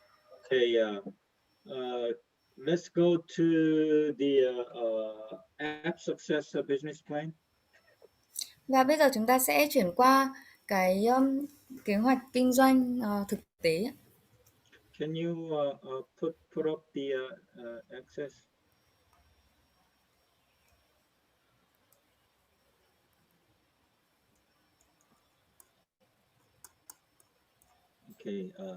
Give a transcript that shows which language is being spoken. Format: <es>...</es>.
<en>Okay, let's go to the app success business plan.</en> <vi>Và bây giờ chúng ta sẽ chuyển qua cái kế hoạch kinh doanh thực tế.</vi> <en>Can you put up the access? Okay.</en>